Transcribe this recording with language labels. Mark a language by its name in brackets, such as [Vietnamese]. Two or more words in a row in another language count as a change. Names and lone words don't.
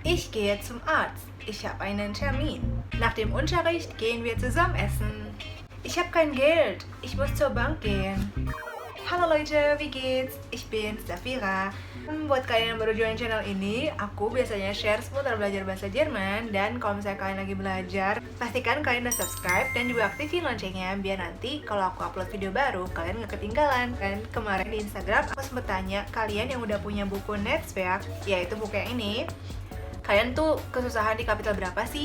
[German] Ich gehe zum Arzt. Ich habe einen Termin. Nach dem Unterricht gehen wir zusammen essen. Ich habe kein Geld. Ich muss zur Bank gehen. Halo Leute, wie geht's? Ich bin Zafira. [Indonesian] Buat kalian yang baru join channel ini, aku biasanya share seputar belajar bahasa Jerman. Dan kalau misalnya kalian lagi belajar, pastikan kalian udah subscribe dan juga aktifin loncengnya, biar nanti kalau aku upload video baru, kalian gak ketinggalan. Dan kemarin di Instagram, aku sempet tanya kalian yang udah punya buku Netzwerk, yaitu buku yang ini, kalian tuh kesusahan di kapital berapa sih?